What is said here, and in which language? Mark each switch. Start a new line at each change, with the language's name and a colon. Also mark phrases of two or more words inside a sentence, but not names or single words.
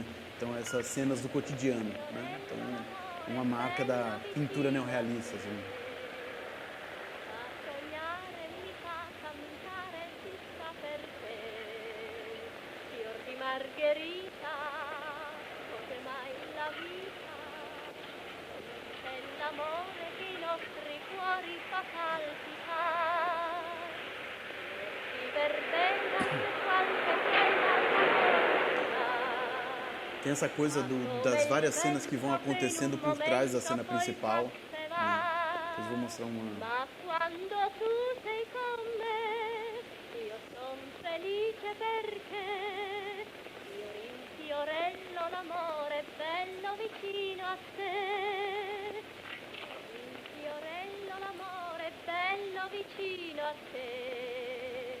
Portuguese: Então, essas cenas do cotidiano. Né? Então, uma marca da pintura neorrealista. Assim.
Italian: Fa sognare, mi fa cantare, chissà perché. Fior di margherita, cos'è mai la vita? C'è l'amore che i nostri cuori fa palpitare. Di verbena, quanto bella la festa.
Portuguese: Tem essa coisa das várias cenas que vão acontecendo por trás da cena principal. Né? Depois vou mostrar uma...
Italian: Ma quando tu sei con me, io son felice perché io rinfiorello l'amore bello vicino a te. Rinfiorello l'amore bello vicino a te.